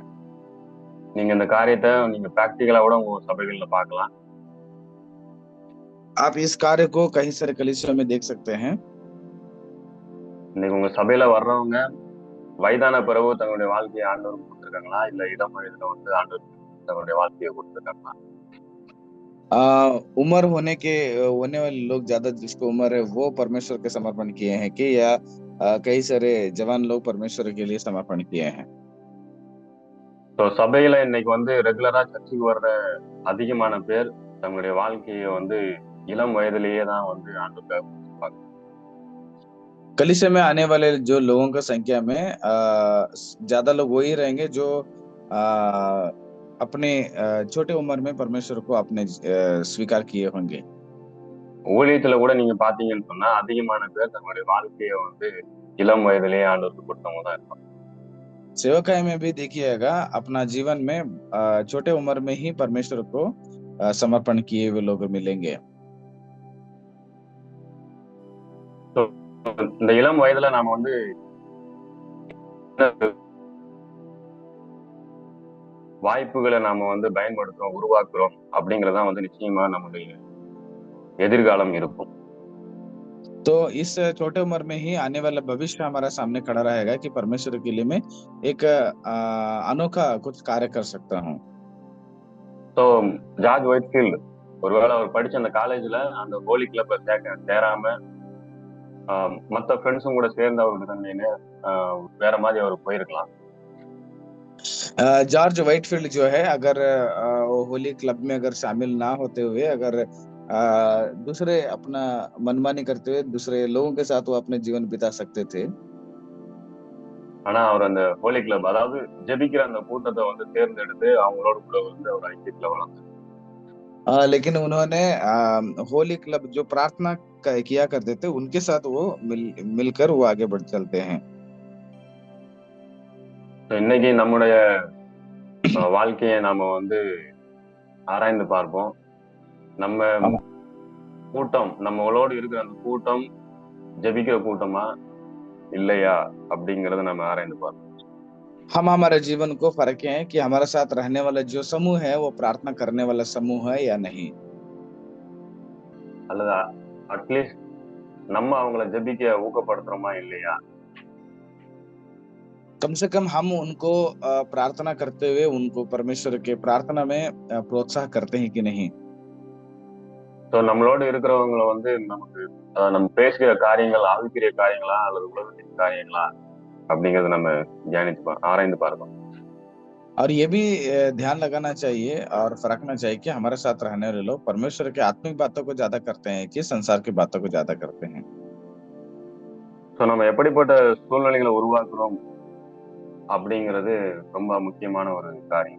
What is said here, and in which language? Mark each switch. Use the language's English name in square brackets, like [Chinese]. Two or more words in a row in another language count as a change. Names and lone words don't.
[Tamil] நீங்க இந்த காரியத்தை நீங்க பிராக்டிகலா கூட உங்க சபைகள்ல பார்க்கலாம். [Hindi] आप इस कार्य को कई सारे कलीसियों में देख सकते हैं. [Tamil] இன்னைக்கு உங்க சபையில வர்றவங்க வயதான பிறகு தங்களுடைய வாழ்க்கையை ஆண்டவருக்கு கொடுத்துருக்காங்களா, இல்ல இளம் வயதுல வந்து ஆண்டவருக்கு தங்களுடைய வாழ்க்கையை கொடுத்துருக்காங்களா? [Hindi] उम्र होने वाले लोग ज्यादा जिसको उम्र है वो परमेश्वर के समर्पण किए हैं कि या कई सारे जवान लोग परमेश्वर के लिए समर्पण किए हैं. [Tamil] ஸோ சபையில இன்னைக்கு வந்து [English] regularly church [Tamil] வர்ற அதிகமான பேர் தங்களுடைய வாழ்க்கையை வந்து இளம் வயதிலேயே தான் வந்து ஆண்டவருக்காக கொடுத்துருப்பாங்க. [Hindi] कलीसिया में आने वाले जो लोगों का संख्या में ज्यादा लोग वही रहेंगे जो अपने छोटे उम्र में परमेश्वर को अपने स्वीकार किए होंगे. [Tamil] ஊழியத்துல கூட நீங்க பாத்தீங்கன்னு சொன்னா அதிகமான பேர் தங்களுடைய வாழ்க்கையை வந்து இளம் வயதிலேயே ஆண்டவருக்கு கொடுத்தவங்க தான் இருப்பாங்க. [Hindi] सेवकाई में भी देखिएगा अपना जीवन में छोटे उम्र में ही परमेश्वर को समर्पण किए हुए लोग मिलेंगे. [Tamil] இந்த இளம் வயதுல நாம வந்து வாய்ப்புகளை நாம வந்து பயன்படுத்துறோம், உருவாக்குறோம் அப்படிங்கறதான் வந்து நிச்சயமா நம்முடைய எதிர்காலம் இருக்கும். [Hindi] तो इस छोटे उम्र में ही आने वाला भविष्य हमारा सामने खड़ा रहेगा कि परमेश्वर के लिए मैं एक अनोखा कुछ कार्य कर सकता हूँ. [Tamil] तो ஜார்ஜ் ஒயிட்ஃபீல்ட் ஒருவேளை அவர் படிச்ச அந்த காலேஜ்ல அந்த ஹோலி கிளப்ல சேராம மற்ற ஃப்ரெண்ட்ஸும் கூட சேர்ந்து அவருக்கு தந்தீங்கன்னு வேற மாதிரி அவர் போயிருக்கலாம். [Hindi] जॉर्ज वाइटफील्ड जो है अगर वो होली क्लब में अगर शामिल ना होते हुए अगर दूसरे अपना मनमानी करते हुए दूसरे लोगों के साथ वो अपने जीवन बिता सकते थे। [Tamil] ஆனா அவர் அந்த ஹோலி கிளப், அதாவது ஜெபிக்கிற அந்த கூட்டத்தை வந்து தேர்ந்தெடுத்து அவங்களோட கூட வந்து அவர் ஐக்கியத்துல வளர்ந்தார். [Hindi] लेकिन उन्होंने होली क्लब जो प्रार्थना किया करते थे उनके साथ वो मिलकर वो आगे बढ़ चलते हैं। [Tamil] இன்னைக்கு நம்முடைய வாழ்க்கையை நாம வந்து ஆராய்ந்து பார்ப்போம். நம்ம கூட்டம், நம்மளோடு இருக்கிற அந்த கூட்டம் ஜெபிக்கிற கூட்டமா இல்லையா அப்படிங்கறத நம்ம ஆராய்ந்து பார்ப்போம். [Hindi] हम हमारे जीवन को परखें कि हमारे साथ रहने वाला जो समूह है वो प्रार्थना करने वाला समूह है या नहीं। [Tamil] அல்லது அட்லீஸ்ட் நம்ம அவங்கள ஜெபிக்க ஊக்கப்படுத்துறோமா இல்லையா? [Hindi] कम से कम हम उनको प्रार्थना करते हुए उनको परमेश्वर के प्रार्थना में प्रोत्साह करते हैं कि नहीं। [Tamil] ஸோ நம்மளோட இருக்கிறவங்களை வந்து நமக்கு நம்ம பேசுகிற காரியங்கள் ஆவிக்குரிய காரியங்களா அல்லது உலகத்தின் காரியங்களா அப்படிங்கறத நம்ம தியானித்து ஆராய்ந்து பார்க்கணும். [Hindi] और ये भी ध्यान लगाना चाहिए और फरकना चाहिए कि हमारे साथ रहने वाले लोग परमेश्वर के आत्मिक बातों को ज्यादा करते हैं कि संसार की बातों को ज्यादा करते हैं। [Tamil] ஸோ நம்ம எப்படிப்பட்ட சூழ்நிலைகளை உருவாக்குறோம் அப்படிங்கிறது ரொம்ப முக்கியமான ஒரு காரியம்.